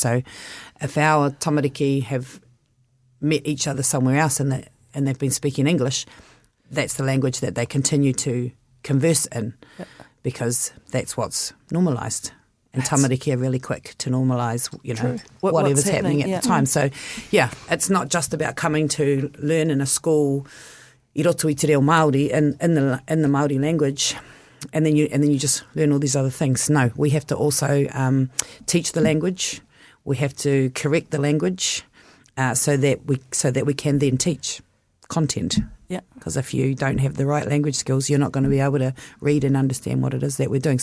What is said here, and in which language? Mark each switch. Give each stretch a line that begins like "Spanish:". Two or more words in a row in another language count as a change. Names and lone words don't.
English: So if our tamariki have met each other somewhere else and they've been speaking English, that's the language that they continue to converse in because that's what's normalised. And tamariki are really quick to normalise, whatever's happening at the time. So, it's not just about coming to learn in a school
Māori: i roto I te reo Māori
English: in the Māori language, and then you just learn all these other things. No, we have to also teach the language. We have to correct the language so that we can then teach content. Yeah. Because if you don't have the right language skills, you're not going to be able to read and understand what it is that we're doing.